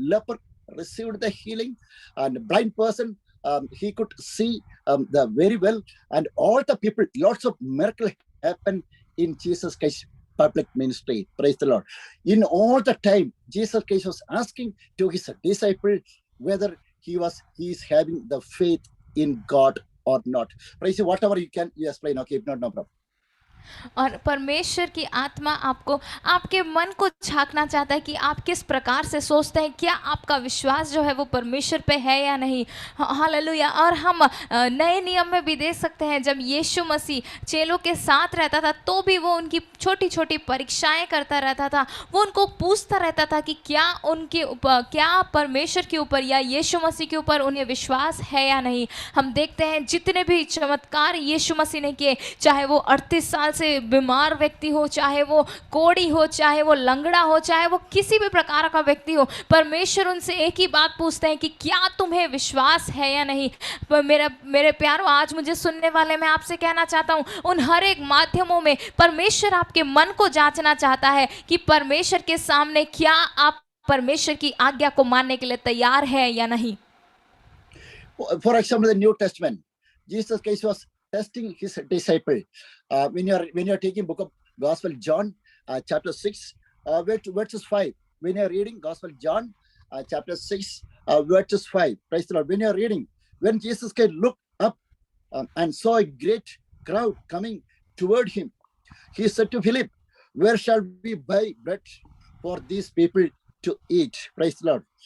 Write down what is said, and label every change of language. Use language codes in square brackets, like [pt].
[en] Leper received the healing, and blind person, he could see the very well, and all the people, lots of miracles happened in Jesus Christ's public ministry. Praise the Lord. In all the time, Jesus Christ was asking to his disciple whether he is having the faith in God or not. Praise you, whatever you can, you explain. Okay, if not, no problem. [hi] और परमेश्वर की आत्मा आपको आपके मन को झांकना चाहता है कि आप किस प्रकार से सोचते हैं, क्या आपका विश्वास जो है वो परमेश्वर पे है या नहीं। हालेलुया। और हम नए नियम में भी देख सकते हैं, जब यीशु मसीह चेलों के साथ रहता था तो भी वो उनकी छोटी छोटी परीक्षाएं करता रहता था। वो उनको पूछता रहता था कि क्या उनके ऊपर, क्या परमेश्वर के ऊपर या यीशु मसीह के ऊपर उन्हें विश्वास है या नहीं। हम देखते हैं जितने भी चमत्कार यीशु मसीह ने किए, चाहे वो 38 साल से बीमार व्यक्ति हो, चाहे वो कोढ़ी हो, चाहे वो लंगड़ा हो, चाहे वो किसी भी प्रकार का व्यक्ति हो, परमेश्वर उनसे एक ही बात पूछते हैं कि क्या तुम्हें विश्वास है या नहीं। मेरे प्यारों, आज मुझे सुनने वाले मैं आपसे कहना चाहता हूँ, उन हर एक माध्यमों में परमेश्वर आपके मन को जांचना चाहता है कि परमेश्वर के सामने क्या आप परमेश्वर की आज्ञा को मानने के लिए तैयार है या नहीं। [en] For example, the New Testament, Jesus Christ was testing his disciple. When you are taking book of Gospel John, chapter 6, verses 5. When you are reading Gospel John, chapter 6, verses 5. Praise the Lord. When you are reading, when Jesus Christ looked up and saw a great crowd coming toward him, he said to Philip, "Where shall we buy bread for these people to eat?" Praise the Lord.